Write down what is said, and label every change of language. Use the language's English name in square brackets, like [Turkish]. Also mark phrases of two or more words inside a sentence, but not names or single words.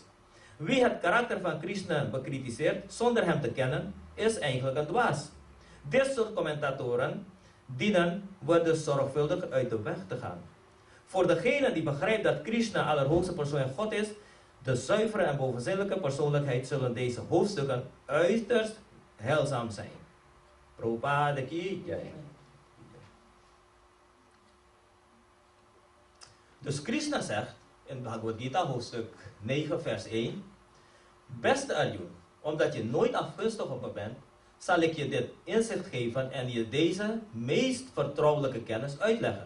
[Dutch] Wie het karakter van Krishna bekritiseert zonder hem te kennen, is eigenlijk een dwaas. Dit soort commentatoren dienen we dus zorgvuldig uit de weg te gaan. Voor degene die begrijpt dat Krishna allerhoogste persoon en God is, de zuivere en bovenzinnelijke persoonlijkheid, zullen deze hoofdstukken uiterst heilzaam zijn. [Hindi] Prabhupada ki jai. [Dutch] Dus Krishna zegt in Bhagavad Gita hoofdstuk 9 vers 1, beste Arjuna, omdat je nooit afgunstig op me bent, zal ik je dit inzicht geven en je deze meest vertrouwelijke kennis uitleggen.